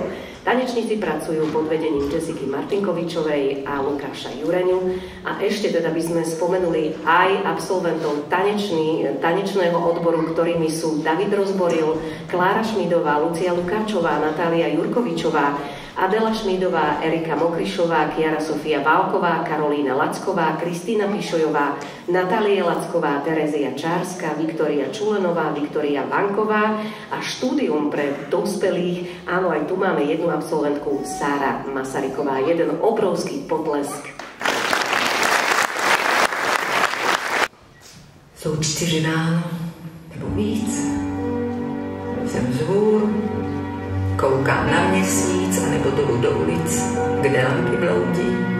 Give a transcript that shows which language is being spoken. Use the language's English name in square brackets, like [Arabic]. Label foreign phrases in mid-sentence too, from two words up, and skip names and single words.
[Slovak] Tanečníci pracujú pod vedením Jessiky Martinkovičovej a Lukáša Jureňu a ešte teda by sme spomenuli aj absolventov tanečného odboru, ktorými sú David Rozboril, Klára Šmídová, Lucia Lukáčová, Natália Jurkovičová, Adela Šmídová, Erika Mokrišová, Kiara Sofia Válková, Karolína Lacková, Kristýna Pišojová, Natália Lacková, Terezia Čárska, Viktória Čulenová, Viktória Vanková a štúdium pre dospelých. Áno, aj tu máme jednu absolventku, Sára Masaryková. Jeden obrovský potlesk. [Czech] Jsou 4 ráno, nebo víc. Jsem vzhůru, koukám na měsíc, anebo dolů do ulic, kde lampy bloudí.